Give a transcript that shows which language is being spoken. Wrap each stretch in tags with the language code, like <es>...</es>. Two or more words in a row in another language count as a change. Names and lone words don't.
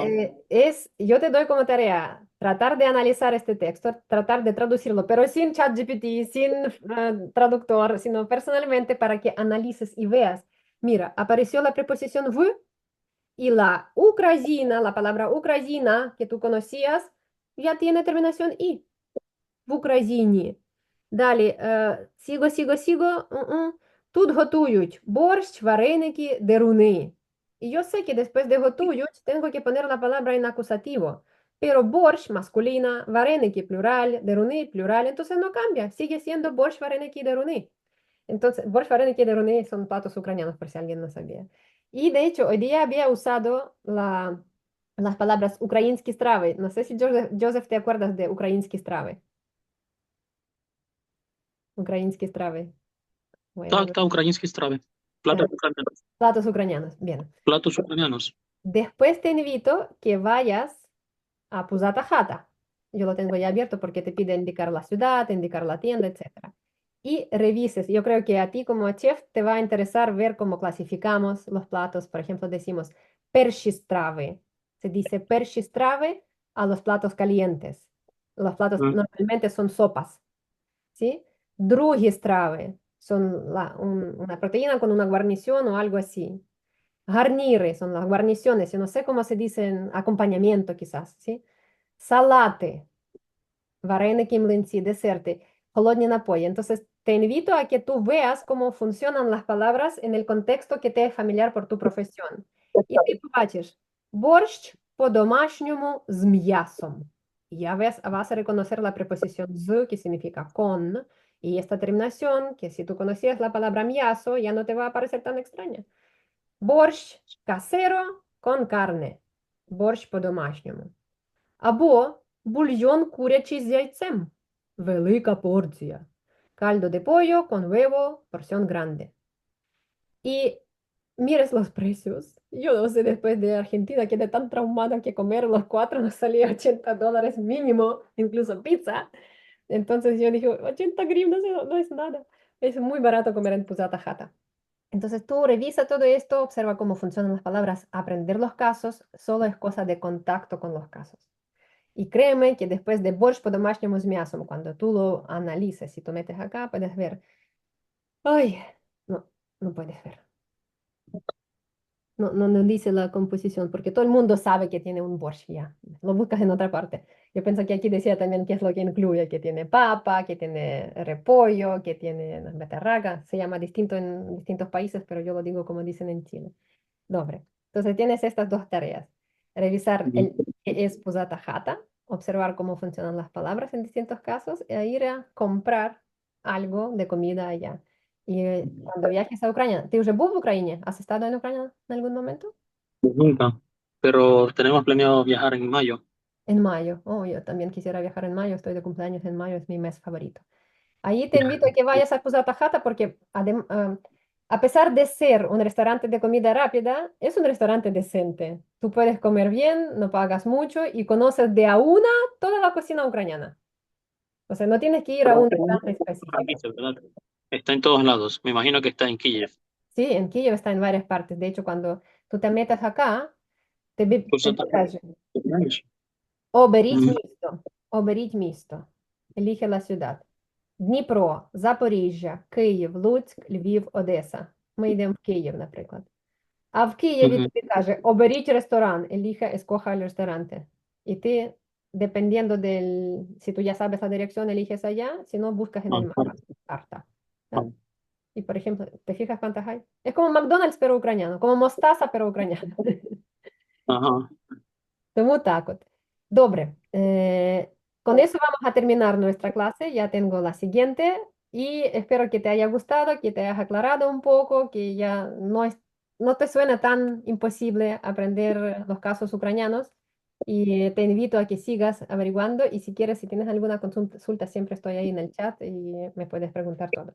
<es>yo te doy como tarea tratar de analizar este texto, tratar de traducirlo, pero sin ChatGPT, sin traductor, sino personalmente para que analices y veas. Mira, apareció la preposición v y la ucraniana, la palabra ucraniana que tú conocías, ya tiene terminación i.</es> <uk>В Україні. Далі, sigo. Тут готують борщ, вареники, деруни.</uk> <es>Y yo sé que después de готують tengo que poner la palabra en acusativo. Pero борщ masculina, вареники plural, деруни plural, entonces no cambia, sigue siendo</es> <uk>борщ, вареники, деруни.</uk> <es>Entonces,</es> <uk>борщ, вареники, деруни</uk> <es>son platos ucranianos, por si alguien no sabía. Y de hecho, hoy día había usado las palabras</es> <ru>украинские стравы.</ru> <es>No sé si Joseph, te acuerdas de</es> <ru>украинские стравы. Украинские стравы.</ru> <es>Bueno,</es> <uk>так, українські страви.</uk> <es>Ucranianos. platos ucranianos. Bien. Platos ucranianos. Después te invito que vayas a Pusata Hata. Yo lo tengo ya abierto porque te pide indicar la ciudad, indicar la tienda, etc. Y revises. Yo creo que a ti como chef te va a interesar ver cómo clasificamos los platos. Por ejemplo, decimos pershistrave. Se dice pershistrave a los platos calientes. Los platos Mm. normalmente son sopas, ¿sí? Drugistrave son una proteína con una guarnición o algo así. Garnire son las guarniciones, yo no sé cómo se dice en acompañamiento quizás, ¿sí?</es> <uk>Salate, вареники, млинці, десерти, холодні напої.</uk> <es>Entonces, te invito a que tú veas cómo funcionan las palabras en el contexto que te es familiar por tu profesión.</es> <uk>І ти побачиш борщ по-домашньому з м'ясом.</uk> <es>Ya vas a reconocer la preposición z, que significa con, y esta terminación, que si tú conocías la palabra miaso, ya no te va a parecer tan extraña. Борщ casero con carne.</es> <uk>Борщ по-домашньому. Або бульйон курячий з яйцем. Велика порція.</uk> <es>Caldo de pollo con huevo, porción grande. Y mires los precios. Yo no sé, después de Argentina, quedé tan traumada que comer los cuatro nos salía $80 mínimo, incluso pizza. Entonces yo dije, 80 grivnas no es nada. Es muy barato comer en Pusata Hata. Entonces tú revisa todo esto, observa cómo funcionan las palabras. Aprender los casos solo es cosa de contacto con los casos. Y créeme que después de</es> <uk>борщ по-домашнему з м'ясом,</uk> <es>cuando tú lo analices y tú metes acá, puedes ver. Ay, no, no puedes ver. No dice la composición, porque todo el mundo sabe que tiene un borsch ya. Lo buscas en otra parte. Yo pienso que aquí decía también qué es lo que incluye, que tiene papa, que tiene repollo, que tiene beterraga. Se llama distinto en distintos países, pero yo lo digo como dicen en Chile.</es> <uk>Dobre.</uk> <es>Entonces tienes estas dos tareas. Revisar el que es Pusata Hata, observar cómo funcionan las palabras en distintos casos e ir a comprar algo de comida allá. Y cuando viajes a Ucrania, ¿te</es> <uk>уже був в Україні?</uk> <es>¿Has estado en Ucrania en algún momento? Nunca, pero tenemos planeado viajar en mayo. En mayo. Oh, yo también quisiera viajar en mayo. Estoy de cumpleaños en mayo, es mi mes favorito. Ahí te invito a que vayas a Pusata Hata porque a pesar de ser un restaurante de comida rápida, es un restaurante decente. Tú puedes comer bien, no pagas mucho y conoces de a una toda la cocina ucraniana. O sea, no tienes que ir a un restaurante específico. ¿Verdad? Está en todos lados. Me imagino que está en Kiev. Sí, en Kiev está en varias partes. De hecho, cuando tú te metas acá, te Pusata-</es> <uk>покаже. Оберіть Мгм. місто. Оберіть місто.</uk> <es>Elige la ciudad.</es> <uk>Дніпро, Запоріжжя, Київ, Луцьк, Львів, Одеса. Ми йдемо в Київ, наприклад. А в Києві</uk> <es>Ujú.</es> <uk>тобі каже, оберіть ресторан,</uk> <es>escoja el restaurante. Y tú, dependiendo del, si tú ya sabes la dirección, eliges allá, si no, buscas en el mapa, carta. ¿Ya? Ah. Y por ejemplo, ¿te fijas cuántas hay? Es como McDonald's, pero ucraniano, como mostaza, pero ucraniano. Ajá.</es> <uk>Тому так от. Добре.</uk> <es>Con eso vamos a terminar nuestra clase. Ya tengo la siguiente y espero que te haya gustado, que te hayas aclarado un poco, que ya no te suena tan imposible aprender los casos ucranianos. Y te invito a que sigas averiguando y si quieres, si tienes alguna consulta, siempre estoy ahí en el chat y me puedes preguntar todo.</es>